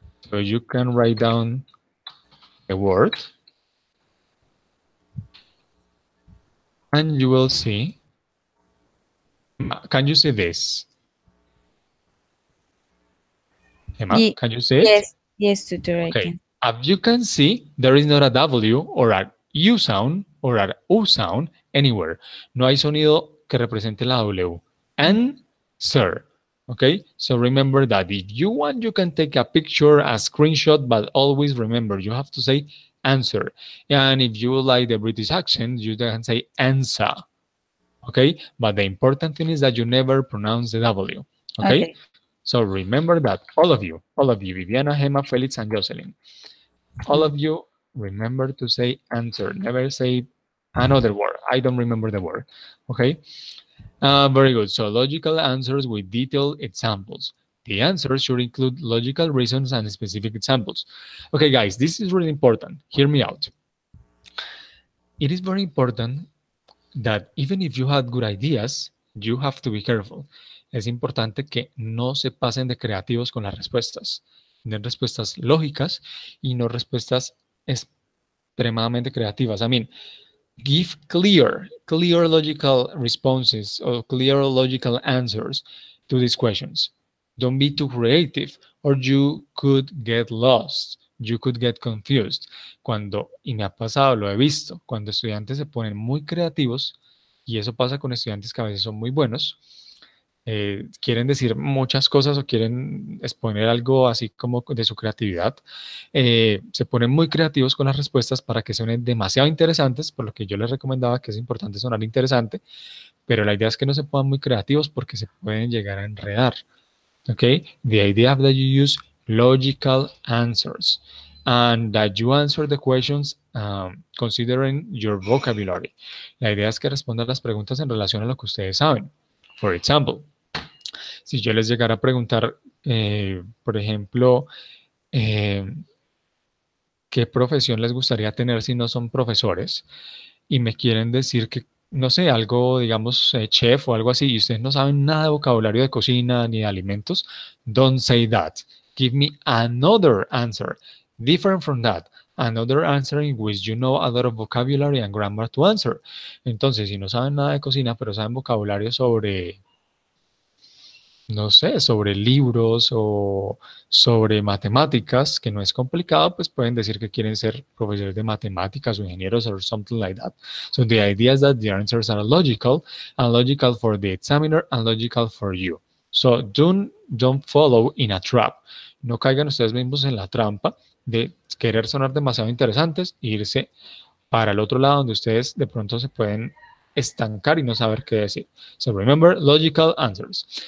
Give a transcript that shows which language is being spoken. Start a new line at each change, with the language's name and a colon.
English: So you can write down a word and you will see. Can you see this? Emma, can you see it? Yes, tutor, I Okay. can. As you can see, there is not a W or a U sound or a U sound anywhere.
Spanish: No hay sonido que represente la W.
English: Answer. Okay, so remember that if you want, you can take a picture, a screenshot, but always remember you have to say answer. And if you like the British accent, you can say answer. Okay, but the important thing is that you never pronounce the W. Okay, so remember that, all of you, Viviana, Gemma, Felix, and Jocelyn, all of you, remember to say answer. Never say another word. I don't remember the word. Okay, very good. So logical answers with detailed examples. The answers should include logical reasons and specific examples. Okay, guys, this is really important. Hear me out. It is very important that even if you had good ideas, you have to be careful.
Spanish: Es importante que no se pasen de creativos con las respuestas. Den respuestas lógicas y no respuestas extremadamente creativas.
English: I mean, give clear logical responses or clear logical answers to these questions. Don't be too creative or you could get lost. You could get confused.
Spanish: Y me ha pasado, lo he visto, cuando estudiantes se ponen muy creativos, y eso pasa con estudiantes que a veces son muy buenos, quieren decir muchas cosas o quieren exponer algo así como de su creatividad, se ponen muy creativos con las respuestas para que suenen demasiado interesantes, por lo que yo les recomendaba que es importante sonar interesante, pero la idea es que no se pongan muy creativos porque se pueden llegar a enredar.
English: Okay, the idea that you use logical answers and that you answer the questions considering your vocabulary.
Spanish: La idea es que respondan las preguntas en relación a lo que ustedes saben.
English: For example,
Spanish: si yo les llegara a preguntar, por ejemplo, ¿qué profesión les gustaría tener si no son profesores? Y me quieren decir que, no sé, algo, digamos, chef o algo así, y ustedes no saben nada de vocabulario de cocina ni de alimentos,
English: don't say that. Give me another answer, different from that. another answer in which you know a lot of vocabulary and grammar to answer.
Spanish: Entonces, si no saben nada de cocina, pero saben vocabulario sobre, no sé, sobre libros o sobre matemáticas, que no es complicado, pues pueden decir que quieren ser profesores de matemáticas o ingenieros
English: or something like that. So the idea is that the answers are logical, and logical for the examiner and logical for you. So don't follow in a trap.
Spanish: No caigan ustedes mismos en la trampa de querer sonar demasiado interesantes e irse para el otro lado donde ustedes de pronto se pueden estancar y no saber qué decir.
English: So remember logical answers.